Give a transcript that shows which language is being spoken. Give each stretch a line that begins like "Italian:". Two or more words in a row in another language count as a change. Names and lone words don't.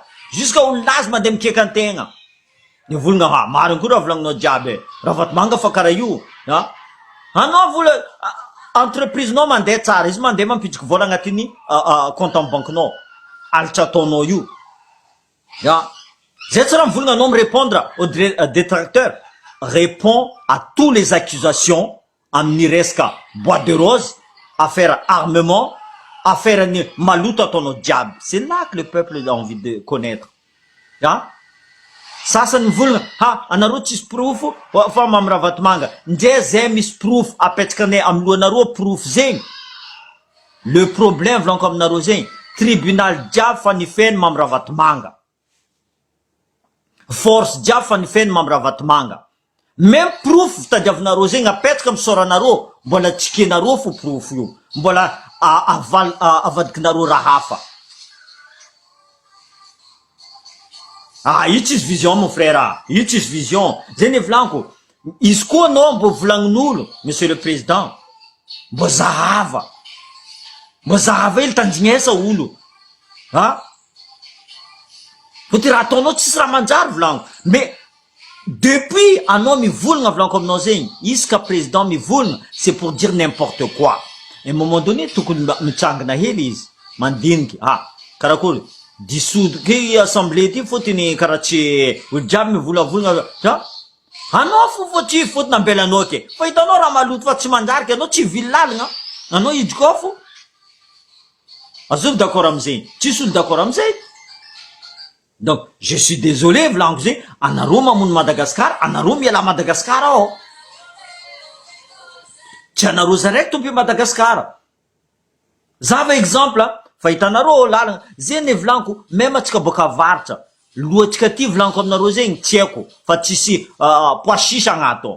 Malagasy: Jusqu'à olonazy mandeha mikeka antegna. Nivolagna marigny koa raha volagninao jiaby. Raha Vatomanga fa karaha io. Anao vola entreprise nao mandeha tsara, izy mandeha mampitriky vola agnatiny
French: compte en banque
Malagasy: nao. Alitra ataonao io. Zay tsy raha mivolagna anao
French: répondre aux détracteurs. Répond à toutes les accusations
Malagasy: amin'ny resaka
French: bois de rose, affaire armement, affaire
Malagasy: ny maloto ataonao jiaby.
French: C'est là que le peuple a envie de connaître.
Malagasy: Sasany mivolagna anareo tsisy proof fa mamy raha Vatomanga. Ndre zay misy proof apetsakanay amin'ny lohanareo proof zegny.
French: Le problème
Malagasy: volaniko aminareo zegny, tribunal jiaby fa nifeny mamy raha Vatomanga. Force jiaby fa nifeny mamy raha Vatomanga. Même proof tadiavinareo zegny apetsaka amin'ny soranareo, mbola tsikenareo fo proof io, mbola avadikinareo raha hafa. Io tsisy vision
French: mon frère,
Malagasy: io tsisy vision. Zay ny volaniko, izy koa anao mbo volagnin'olo,
French: monsieur le président,
Malagasy: mbo zahava ely tanjignesa olo. Fotiny raha ataonao tsisy raha manjary volaniko.
French: Mais depuis
Malagasy: anao mivolagna volaniko aminao zegny, isaka président mivolagna,
French: c'est pour dire n'importe quoi. À un moment donné
Malagasy: tokony mitsangana hely izy, mandiniky. Karakory dissoudre ke assemblée ty fotiny karaha tsy olo jiaby mivolavolagna. Anao fotiny ambelanao ke. Fa hitanao raha maloto fa tsy manjary ke anao tsy vilalagna. Anao idiko fo. Azovy d'accord amizay. Tsisy olo d'accord amizay.
French: Donc, je suis désolé,
Malagasy: volaniko zegny, anareo mamono Madagasikara, anareo miala Madagasikara ao. Tsy anareo zaraiky tompo Madagasikara. Zava exemple, fa hitanareo lalagna, zegny volaniko, même atsika boka avaritra, lohatsika ty volaniko aminareo zegny, tsy haiko, fa tsisy poasisa agnato.